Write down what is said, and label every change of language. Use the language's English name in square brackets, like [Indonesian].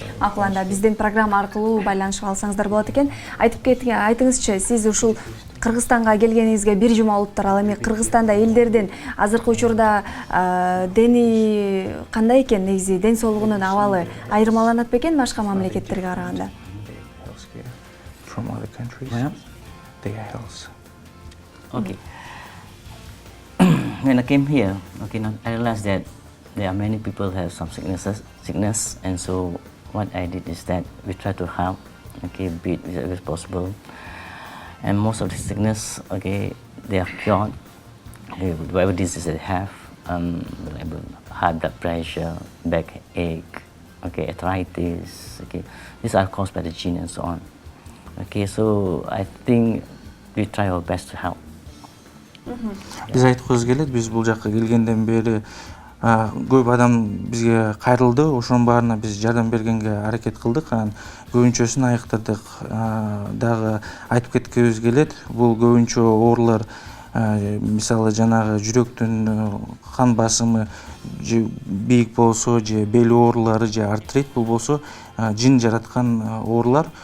[Kyrgyz] Макул, анда биздин программа аркылуу байланышып алсаңыздар болот экен. Айтыңызчы, сиз ушул Кыргызстанга келгениңизге 1 жума болуптур. Ал эми Кыргызстанда элдердин азыркы учурда дени кандай экен, негизи ден соолугунун абалы айырмаланат бекен башка мамлекеттерге караганда? [English] From other countries, they are health. Okay. When I came here, I realized that there are many people who have some sickness, and so what I did is that we try to help, be it as possible. And most of the sickness, they are cured. Whatever disease they have, like high blood pressure, backache, arthritis, these are caused by the gene and so on. So I think we try our best to help. [Kyrgyz] Биз айткыбыз келет, биз бул жакка келгенден бери көп адам бизге кайрылды, ошонун баарына биз жардам бергенге аракет кылдык. Анан көбүнчөсүн айыктырдык. Дагы айтып кеткибиз келет, бул көбүнчө оорулар мисалы жанагы жүрөктүн кан басымы же бийик болсо, же бел оорулары, же артрит, бул болсо жин жараткан оорулар.